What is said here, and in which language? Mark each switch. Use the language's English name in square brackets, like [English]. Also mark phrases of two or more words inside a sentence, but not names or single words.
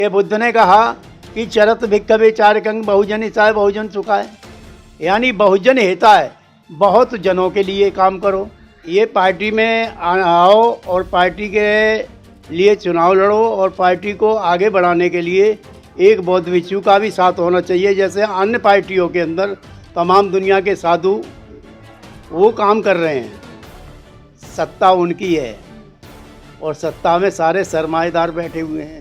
[Hindi] ये बुद्ध ने कहा कि [Pali] चरत भिक्खवे चारकंग बहुजन हिताय बहुजन सुखाय, [Hindi] यानी [Pali] बहुजन हिताय, [Hindi] बहुत जनों के लिए काम करो। ये पार्टी में आओ और पार्टी के लिए चुनाव लड़ो और पार्टी को आगे बढ़ाने के लिए एक बौद्ध भिक्षु का भी साथ होना चाहिए। जैसे अन्य पार्टियों के अंदर तमाम दुनिया के साधु वो काम कर रहे हैं, सत्ता उनकी है और सत्ता में सारे सरमाएदार बैठे हुए हैं।